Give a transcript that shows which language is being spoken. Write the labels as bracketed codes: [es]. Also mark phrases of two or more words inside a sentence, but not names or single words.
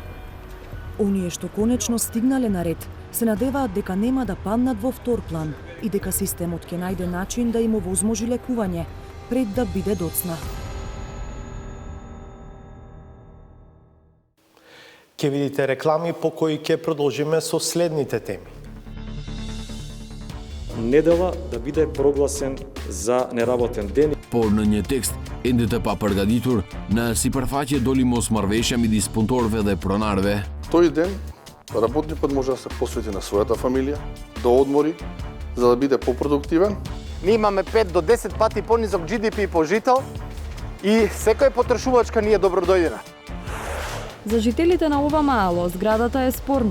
[mk] Оние што конечно стигнале на ред, се надеваат дека нема да паднат во втор план и дека системот ќе најде начин да им овозможи лекување пред да биде доцна. Ќе видите реклами по кои ќе продолжиме со следните теми. Недела да биде прогласен за неработен ден. [sq] Pornë një tekst, ende të papërgatitur, në sipërfaqe doli mos marrëveshja midis punëtorëve dhe pronarëve. [mk] Тој ден работникот може да се посвети на својата фамилија, да одмори, за да биде попродуктивен. Ние имаме 5 до 10 пати понизок GDP по жител и секоја потрошувачка ни е добродојдена. За жителите на ова мало, зградата е спорна.